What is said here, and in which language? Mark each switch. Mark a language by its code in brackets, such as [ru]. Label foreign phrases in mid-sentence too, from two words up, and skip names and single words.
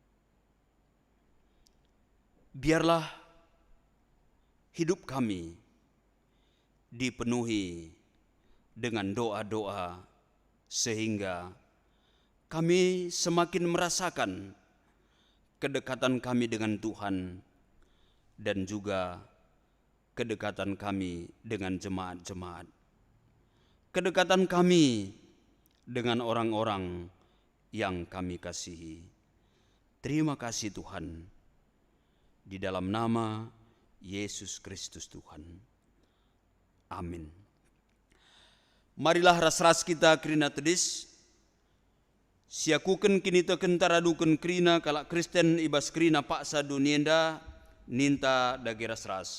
[id] Biarlah hidup kami dipenuhi dengan doa-doa sehingga kami semakin merasakan kedekatan kami dengan Tuhan dan juga kedekatan kami dengan jemaat-jemaat. Kedekatan kami dengan orang-orang yang kami kasihi. Terima kasih Tuhan. Di dalam nama Yesus Kristus Tuhan. Amin. [btx] Marilah ras-ras kita kerina tedis. Siakuken kini teken taraduken krina kalak Kristen ibas krina paksa dunienda ninta dagi ras-ras.